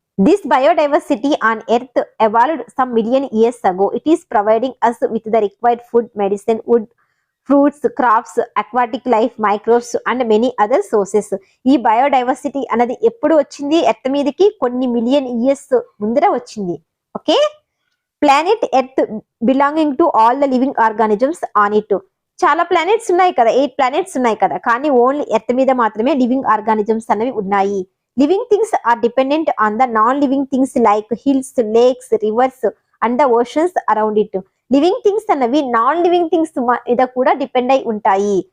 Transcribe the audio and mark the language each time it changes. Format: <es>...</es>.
<en>This biodiversity on earth evolved some million years ago. It is providing us with the required food, medicine, wood, fruits, crops, aquatic life, microbes and many other sources.</en> <te>ఈ biodiversity అనేది ఎప్పుడు వచ్చింది? Earth మీదకి కొన్ని million years ముందర వచ్చింది.</te> <en>Okay, planet earth belonging to all the living organisms on it.</en> <te>చాలా planets ఉన్నాయి కదా, 8 ప్లానెట్స్ ఉన్నాయి కదా, కానీ ఓన్లీ ఎర్త్ మీద మాత్రమే లివింగ్ ఆర్గానిజమ్స్ అనేవి ఉన్నాయి.</te> <en>Living things are dependent on the non living things like hills, lakes, rivers and the oceans around it.</en> <te>Living things అన్నవి నాన్ లివింగ్ థింగ్స్ మీద కూడా డిపెండ్ అయి ఉంటాయి.</te>